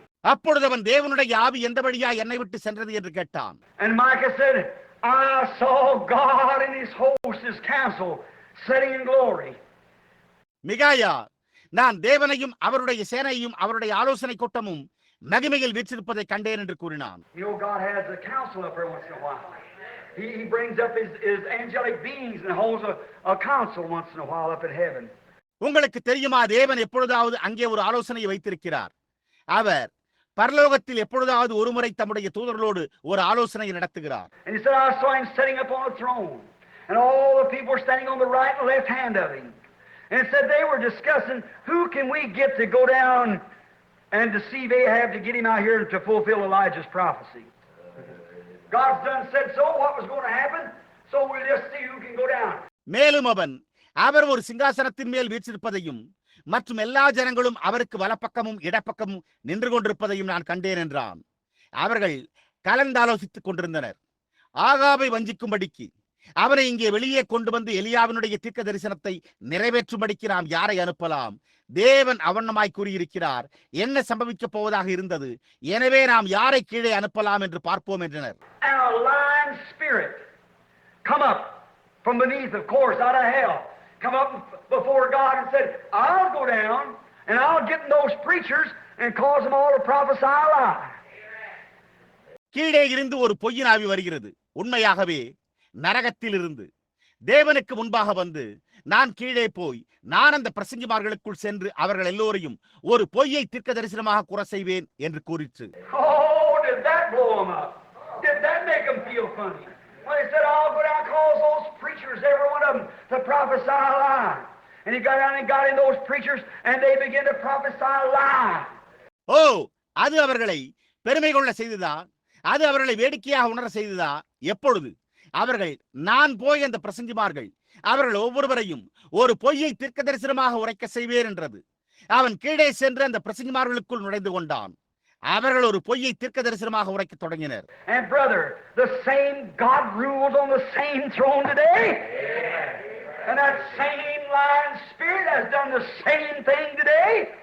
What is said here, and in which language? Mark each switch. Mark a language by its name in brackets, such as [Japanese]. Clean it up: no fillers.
[Tamil] அப்பொழுது அவன் தேவனுடைய ஆவி எந்த வழியா என்னை விட்டு சென்றது என்று கேட்டான். [English] And Micah said, I saw God and his host, his council, sitting in glory. [Tamil] மிகாயா, நான் தேவனையும் அவருடைய சேனையும் அவருடைய ஆலோசனை கூட்டமும் மகிமையில் வீற்றிருப்பதை கண்டேன் என்று கூறினான். [English] You know, God has a council up there once in a while. He brings up his angelic beings and holds a council once in a while up in heaven. [Tamil] உங்களுக்கு தெரியுமா, தேவன் எப்பொழுதாவது அங்கே ஒரு ஆலோசனையை வைத்திருக்கிறார். அவர் பரலோகத்தில் எப்பொழுதாவது ஒருமுறை தம்முடைய தூதர்களோடு ஒரு ஆலோசனை நடத்துகிறார். [English] And he said, I saw him sitting upon a throne, and all the people were standing on the right and left hand of him. And it said they were discussing, who can we get to go down and deceive Ahab to get him out here to fulfill Elijah's prophecy? God's done said so, what was going to happen? So we'll just see who can go down. [Tamil] மேலும் அவர் ஒரு சிங்காசனத்தின் மேல் வீற்றிருப்பதையும் மற்றும் எல்லா ஜனங்களும் அவருக்கு வலப்பக்கமும் இடப்பக்கமும் நின்று கொண்டிருப்பதையும் நான் கண்டேன் என்றான். அவர்கள் கலந்தாலோசித்துக் கொண்டிருந்தனர். ஆகாபை வஞ்சிக்கும்படிக்கு அவனை இங்கே வெளியே கொண்டு வந்து எலியாவினுடைய தீர்க்க தரிசனத்தை நிறைவேற்றும்படிக்கு நாம் யாரை அனுப்பலாம்? தேவன் அவண்ணமாய் கூறியிருக்கிறார், என்ன சம்பவிக்கப் போவதாக இருந்தது, எனவே நாம் யாரை கீழே அனுப்பலாம் என்று பார்ப்போம் என்றனர். [English] And a lying spirit come up from beneath, of course, out of hell, come up before God and said, I'll go down and I'll get those preachers and cause them all to prophesy a lie. [Tamil] கீழே இருந்து ஒரு பொய்யின் ஆவி வருகிறது. உண்மையாகவே நரகத்தில் இருந்து தேவனுக்கு முன்பாக வந்து, நான் கீழே போய் நான் அந்த பிரசங்கிமார்களுக்குள் சென்று அவர்கள் எல்லோரையும் ஒரு பொய்யை தீர்க்க தரிசனமாக கூற செய்வேன் என்று கூறிற்று. [English] Oh, did that blow them up? Did that make them feel funny? When they said, I'll go down and cause those preachers, every one of them, to prophesy a lie. And he got down and got in those preachers and they began to prophesy a lie. [Tamil] ஓ, அது அவர்களை பெருமை கொள்ள செய்ததா? அது அவர்களை வேடிக்கையாக உணர செய்ததா? எப்பொழுது அவர்கள், நான் போய் அந்த பிரசங்கிமார்கள் அவர்கள் ஒவ்வொருவரையும் ஒரு பொய்யை தீர்க்க தரிசனமாக உரைக்க செய்வேன் என்றது. அவன் கீழே சென்று அந்த பிரசங்கிமார்களுக்குள் நுழைந்து கொண்டான். அவர்கள் ஒரு பொய்யை தீர்க்க தரிசனமாக உரைக்க தொடங்கினர். [English] And brother, the same God rules on the same throne today. And that same lying spirit has done the same thing today.